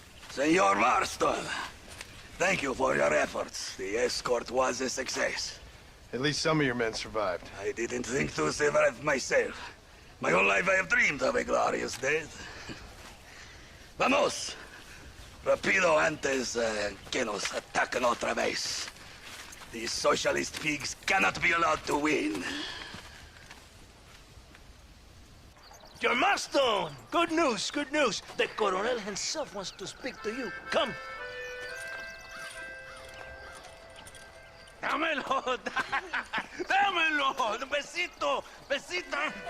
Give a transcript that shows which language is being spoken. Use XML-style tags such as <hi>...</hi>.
<en>Senor Marston, thank you for your efforts. The escort was a success. At least some of your men survived. I didn't think to survive myself. My whole life I have dreamed of a glorious death.</en> <es>Vamos! Rapido antes que nos ataquen otra vez.</es> <en>These socialist pigs cannot be allowed to win. Your Marston! Good news, good news. The Coronel himself wants to speak to you. Come.</en> <es>Dámelo, dámelo, besito, besito.</es>